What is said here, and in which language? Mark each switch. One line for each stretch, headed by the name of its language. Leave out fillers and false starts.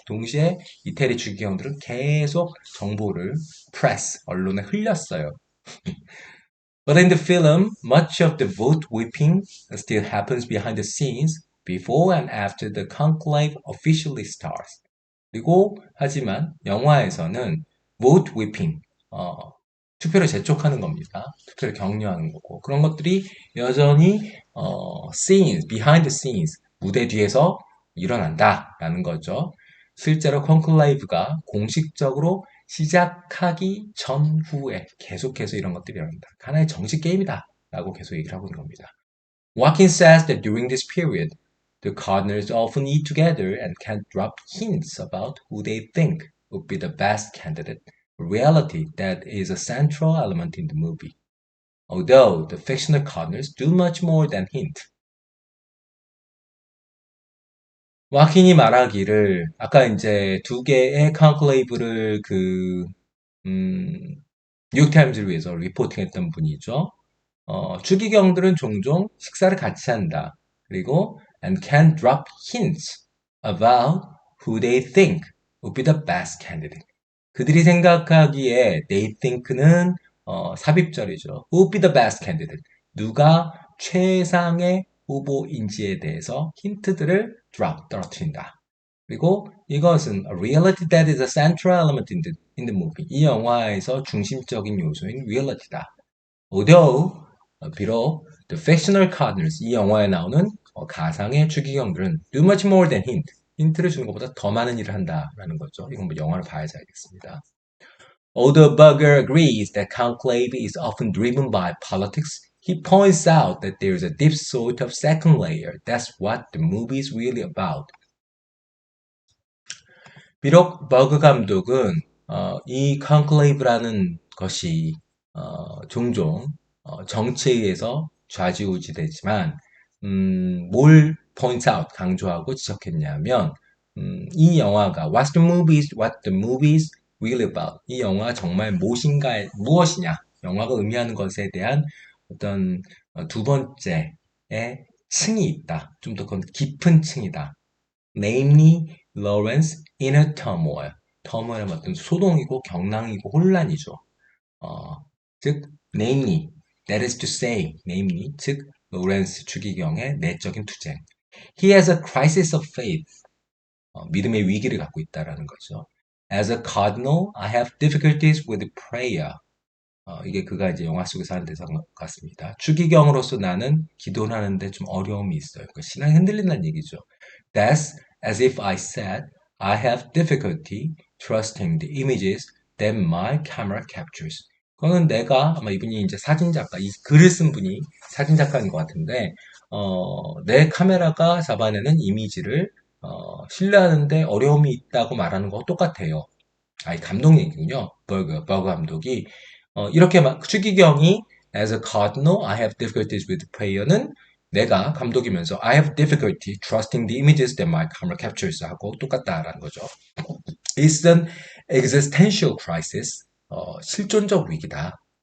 Korean: 동시에 이태리 추기경들은 계속 정보를 press, 언론에 흘렸어요.
English: But in the film, much of the vote whipping still happens behind the scenes before and after the conclave officially starts.
Korean: 그리고 하지만 영화에서는
English: vote whipping,
Korean: 투표를 재촉하는 겁니다. 투표를 격려하는 거고 그런 것들이 여전히 scenes,
English: behind the scenes,
Korean: 무대 뒤에서 일어난다라는 거죠. 실제로 콘클레이브가 공식적으로 시작하기 전후에 계속해서 이런 것들이 일어난다. 하나의 정식 게임이다 라고 계속 얘기를 하고 있는 겁니다.
English: Joaquin says that during this period, the cardinals often eat together and can drop hints about who they think would be the best candidate, a reality that is a central element in the movie. Although the fictional cardinals do much more than hint.
Korean: 와킨이 말하기를 아까 이제 두 개의 컨클레이브를 뉴욕타임즈를 위해서 리포팅했던 분이죠. 추기경들은 종종 식사를 같이 한다. 그리고
English: and can drop hints about who they think would be the best candidate.
Korean: 그들이 생각하기에 they think는 삽입절이죠.
English: Who would be the best candidate?
Korean: 누가 최상의 후보인지에 대해서 힌트들을 drop, 떨어뜨린다. 그리고 이것은
English: a reality that is a central element in the movie.
Korean: 이 영화에서 중심적인 요소인 reality다.
English: Although, 비록 the fictional cardinals,
Korean: 이 영화에 나오는 가상의 추기경들은
English: do much more than hint.
Korean: 힌트를 주는 것보다 더 많은 일을 한다라는 거죠. 이건 뭐 영화를 봐야지 알겠습니다.
English: Although Berger agrees that conclave is often driven by politics, he points out that there is a deep sort of second layer. That's what the movie is really about.
Korean: 비록 버그 감독은 이 컨클레이브라는 것이 종종 정치에 의해서 좌지우지되지만 뭘 point out 강조하고 지적했냐면 이 영화가
English: what the movies really about
Korean: 이 영화 정말 무엇이냐 영화가 의미하는 것에 대한 어떤 두 번째의 층이 있다. 좀 더 깊은 층이다.
English: Namely, Lawrence inner turmoil.
Korean: 터모일은 어떤 소동이고 경랑이고 혼란이죠. 즉, namely, that is to say, namely, 즉, 로렌스 추기경의 내적인 투쟁.
English: He has a crisis of faith.
Korean: 믿음의 위기를 갖고 있다라는 거죠.
English: As a cardinal, I have difficulties with prayer.
Korean: 이게 그가 이제 영화 속에서 하는 대사 같습니다. 추기경으로서 나는 기도를 하는데 좀 어려움이 있어요. 그러니까 신앙이 흔들린다는 얘기죠.
English: That's as if I said, I have difficulty trusting the images that my camera captures.
Korean: 그거는 내가 아마 이분이 이제 사진작가, 이 글을 쓴 분이 사진작가인 것 같은데, 내 카메라가 잡아내는 이미지를 신뢰하는데 어려움이 있다고 말하는 거와 똑같아요. 아니, 감독님이군요. 버거 감독이. 이렇게 막, 추기경이
English: as a cardinal, I have difficulties with prayer
Korean: 는 내가 감독이면서
English: I have difficulty trusting the images that my camera captures
Korean: 하고 똑같다라는 거죠.
English: It's an existential crisis.
Korean: 실존적 위기다.